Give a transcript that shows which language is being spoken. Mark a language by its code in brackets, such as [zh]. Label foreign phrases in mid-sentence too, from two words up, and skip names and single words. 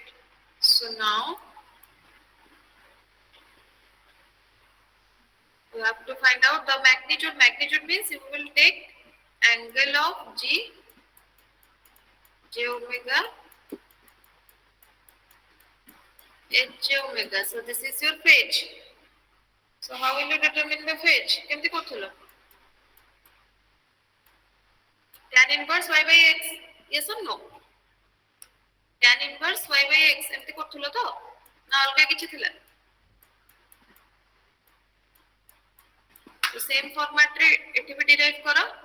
[en] So now you have to find out the magnitude. Magnitude means you will take angle of j omega h j omega. So this is your phase. So how will you determine the phase? [or] କେମିତି କରୁଥିଲ? [en] Tan inverse y by x. Yes or no? Tan inverse y by x [or] ଏମିତି କରୁଥିଲ ତ? ନା ଅଲଗା କିଛି ଥିଲା? [en] So same format [or] ରେ ଏଠି ବି derive କର.